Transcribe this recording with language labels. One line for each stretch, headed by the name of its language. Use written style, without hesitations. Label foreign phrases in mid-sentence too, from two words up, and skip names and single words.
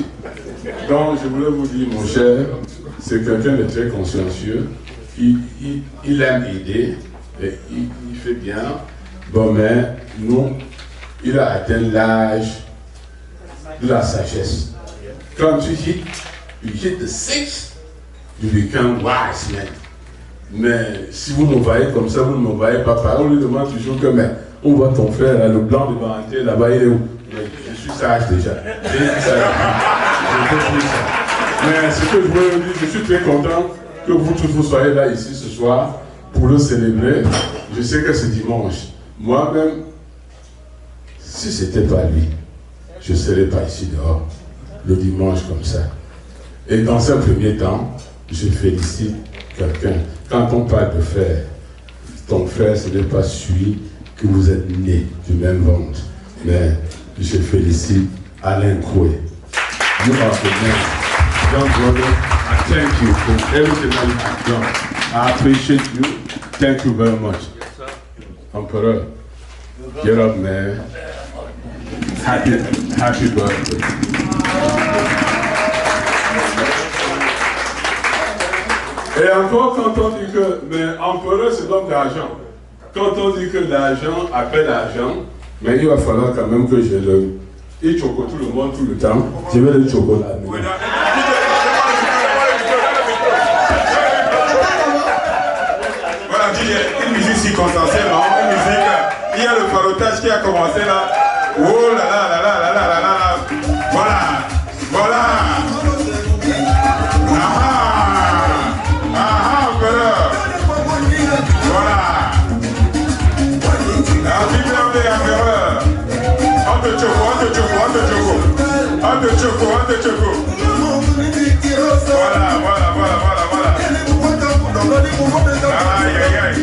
French: Donc, je voulais vous dire, mon cher, c'est quelqu'un de très consciencieux. Il aime aider, et il fait bien. Bon, mais nous, il a atteint l'âge de la sagesse. Quand tu
English: hit the six, you become wise man.
French: Mais si vous me voyez comme ça, vous ne me voyez pas. On lui demande toujours que, mais on voit ton frère, là, le blanc de Baranté, là-bas, il est où? Mais je suis moustache déjà. Et ça, mais ce que je voulais vous dire, je suis très content que vous tous vous soyez là ici ce soir pour le célébrer. Je sais que c'est dimanche. Moi-même, si ce n'était pas lui, je ne serais pas ici dehors le dimanche comme ça. Et dans un premier temps, je félicite quelqu'un. Quand on parle de frère, ton frère, ce n'est pas celui que vous êtes né du même ventre. Mais je félicite Alain Koué.
English: You are the man. Young brother, I thank you for everything that you have done. I appreciate you. Thank you very much. Emperor, get up, man. Happy birthday.
French: Et encore, quand on dit que, mais empereur, c'est l'homme d'argent. Quand on dit que l'argent appelle l'argent, mais il va falloir quand même que je le... Il choco tout le monde tout le temps. Je vais le choco là. Voilà, une musique circonstancielle, une musique. Il y a le farotage qui a commencé là. Oh là là là là là là là là. Voilà, voilà. Voilà. Aïe, aïe, aïe.